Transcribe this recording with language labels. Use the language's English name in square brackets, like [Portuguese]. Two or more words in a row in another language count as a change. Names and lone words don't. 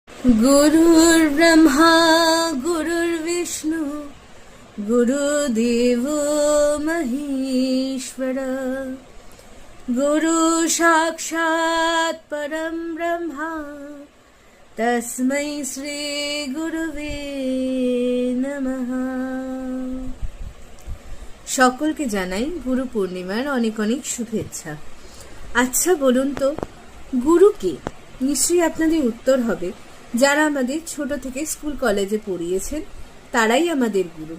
[Sanskrit] गुरुर्ब्रह्मा गुरुर्विष्णु गुरुदेवो महेश्वर गुरु साक्षात् परम ब्रह्मा तस्मै श्री गुरुवे नमः। [Bangla] সকলকে জানাই গুরু পূর্ণিমার অনেক অনেক শুভেচ্ছা। আচ্ছা বলুন তো, গুরু কে? নিশ্চয়ই আপনাদের উত্তর হবে, যারা আমাদের ছোট থেকে স্কুল কলেজে পড়িয়েছেন তারাই আমাদের গুরু।